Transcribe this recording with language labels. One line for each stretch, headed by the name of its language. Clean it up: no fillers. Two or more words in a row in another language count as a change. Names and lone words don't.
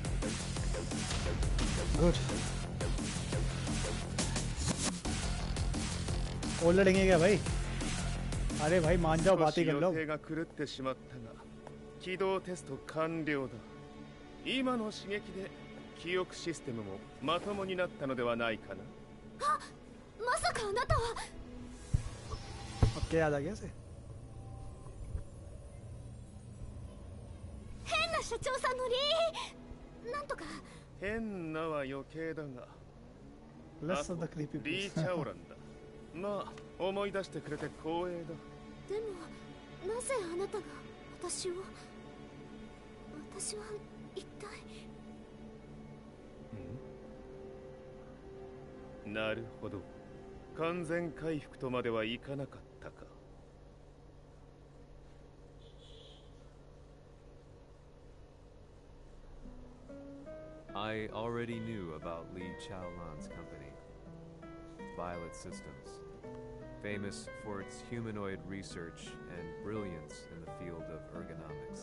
Hindi: गुड और लड़ेंगे क्या भाई अरे भाई मान जाओ बातें कर लो
Japanese: 起動テスト完了だ今の刺激で記憶システムもまともになったのではないかなあまさかあなたは
Hindi: अब क्या याद आ गया से
Japanese: 変な社長さんのなんとか変なは余計だが
English: Less of the creepy
Japanese: リーチャオランだまあ思い出してくれて光栄だでもなぜあなたが私は一体なるほど完全回復とまではいかなかったか
English: I already knew about Li Chaolan's company, Violet Systems, famous for its humanoid research and brilliance in the field of ergonomics.